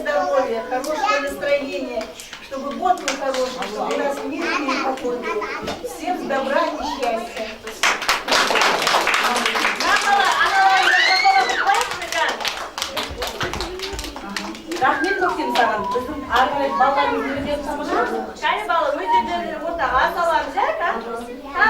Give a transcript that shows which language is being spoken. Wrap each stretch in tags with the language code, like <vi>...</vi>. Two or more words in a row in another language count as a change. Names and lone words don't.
<ru>здоровья, хорошего настроения, чтобы год был хороший, чтобы у нас мир и покой был. Всем добра и счастья.</ru> <kk>Рахмет көктем саған. Біздің ары қарай балаларымыз өздері тамаша. Кәне бала, өздеріне ортаға саламыз, ә?</kk>